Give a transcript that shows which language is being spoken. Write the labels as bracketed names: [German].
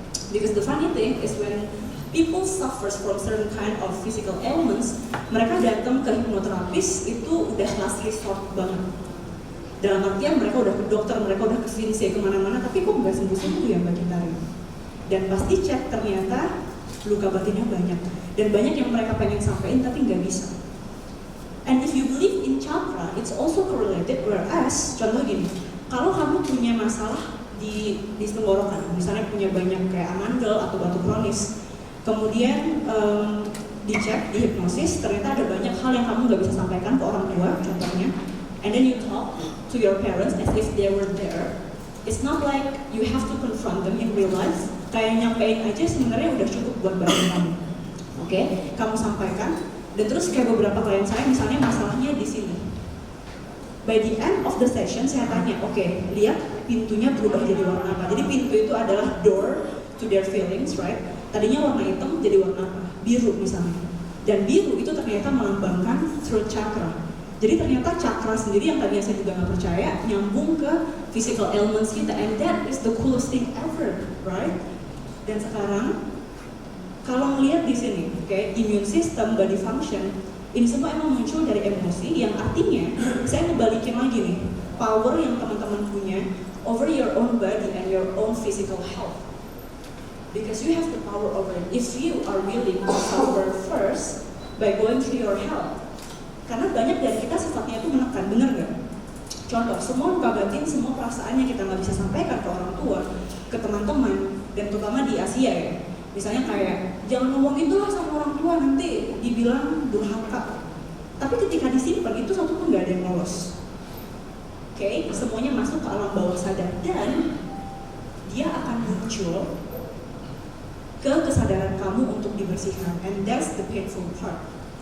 [English] Because the funny thing is when people suffers from certain kind of physical ailments, [Indonesian] mereka datang ke hipnoterapis itu udah last resort banget. Dalam artian mereka udah ke dokter, mereka udah ke Vince, kemana-mana, tapi kok nggak sembuh-sembuh ya Mbak Gintari? Dan pasti cek ternyata luka batinnya banyak, dan banyak yang mereka pengen sampaikan tapi nggak bisa. [English] And if you believe in chakra, it's also correlated. [Indonesian] Whereas, contoh gini, kalau kamu punya masalah di tenggorokan, misalnya punya banyak kayak amandel atau batuk kronis, kemudian dicek di hipnosis, ternyata ada banyak hal yang kamu nggak bisa sampaikan ke orang tua, contohnya, [English] and then you talk to your parents as if they were there. It's not like you have to confront them in real life. [Indonesian] Kayak nyampein aja sebenarnya udah cukup buat bantu kamu. Kamu sampaikan, dan terus kayak beberapa klien saya misalnya masalahnya di sini. [English] By the end of the session [Indonesian] saya tanya, lihat pintunya berubah jadi warna apa? Jadi pintu itu adalah [English] door to their feelings, right? [Indonesian] Tadinya warna hitam jadi warna apa? Biru misalnya. Dan biru itu ternyata melambangkan throat chakra. Jadi ternyata chakra sendiri yang tadinya saya juga nggak percaya nyambung ke physical elements kita, [English] and that is the coolest thing ever, right? [Indonesian] Dan sekarang kalau melihat di sini, immune system, body function, ini semua emang muncul dari emosi, yang artinya saya ngebalikin lagi nih power yang teman-teman punya [English] over your own body and your own physical health. Because you have the power over it if you are willing to suffer first by going through your health. [Indonesian] Karena banyak dari kita sifatnya itu menekan, bener gak? Contoh, semua luka batin, semua perasaan yang kita nggak bisa sampaikan ke orang tua, ke teman-teman, dan terutama di Asia ya. Misalnya kayak, jangan ngomong gitu lah sama orang tua, nanti dibilang durhaka. Tapi ketika disimpan, itu satu pun nggak ada yang lolos. Semuanya masuk ke alam bawah sadar, dan dia akan muncul ke kesadaran kamu untuk dibersihkan, [English] and that's the painful part.